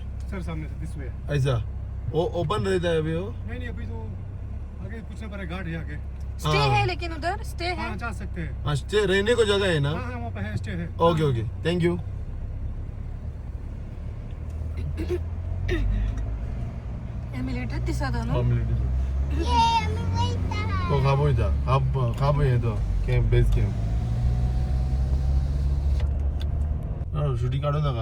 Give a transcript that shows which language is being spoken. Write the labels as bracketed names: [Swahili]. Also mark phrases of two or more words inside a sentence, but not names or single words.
[Hindi] सर सामने से [English] this way [Hindi] ऐसा वो ओपन रहता है अभी वो नहीं अभी तो आगे कुछ ना पड़े गार्ड है आगे स्टे हाँ। है लेकिन उधर स्टे है हाँ जा सकते हैं हाँ स्टे रहने को जगह है ना हाँ हाँ वहाँ पे है स्टे है [English] okay okay thank you [Konkani] मिलिटरीत दिसता न्हू आम्ही वयता. तो खाबोयता खाबो येतो [English] camp base camp [Konkani] शुटी काढू नका